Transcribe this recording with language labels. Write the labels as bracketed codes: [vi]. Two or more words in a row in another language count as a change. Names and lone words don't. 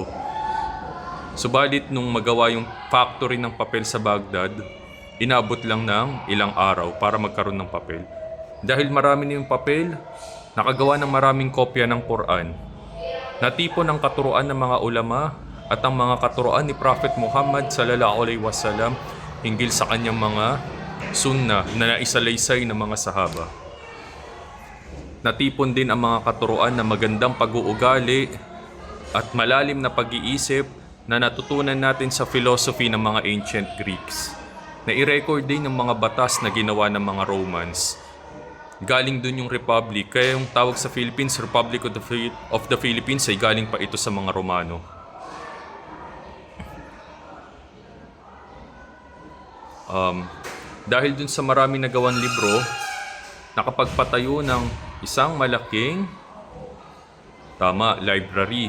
[tl] Subalit nung magawa yung factory ng papel sa Baghdad, inaabot lang ng ilang araw para magkaroon ng papel. Dahil marami na yung papel, nakagawa ng maraming kopya ng Quran. Natipon ang katuruan ng mga ulama at ang mga katuruan ni Prophet Muhammad [ar] صلى الله عليه وسلم [tl] hinggil sa kanyang mga sunnah na naisalaysay ng mga sahaba. Natipon din ang mga katuruan na magandang pag-uugali at malalim na pag-iisip na natutunan natin sa philosophy ng mga [en] ancient Greeks. [tl] Na i-record din ng mga batas na ginawa ng mga Romans. Galing dun yung Republic, kaya yung tawag sa Philippines, Republic of the Philippines ay galing pa ito sa mga Romano. Dahil dun sa maraming nagawang libro, nakapagpatayo ng isang malaking library.